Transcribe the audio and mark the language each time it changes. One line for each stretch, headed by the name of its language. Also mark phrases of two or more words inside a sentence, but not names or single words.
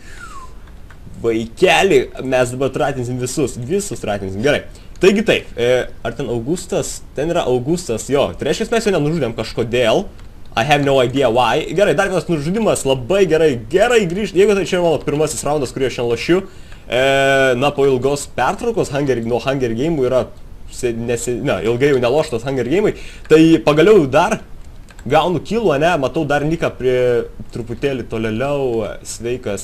Lithuanian: Vaikeli, mes dabar tratinsim visus tratinsim, gerai. Taigi taip, ar ten Augustas? Ten yra Augustas, jo, tai reiškia mes jo nenužudėm kažkodėl.
English: I have no idea why.
Lithuanian: Gerai, dar vienas nužudimas, labai gerai grįžti. Jeigu tai čia yra mano pirmasis raundas, kurį aš šiandien lošiu, na, po ilgos pertraukos nuo Hunger Game'ų yra, ilgai jau neloštas Hunger Game'ai, tai pagaliau dar gaunu kilų, ne, matau dar Niką prie truputėlį tolėliau, sveikas.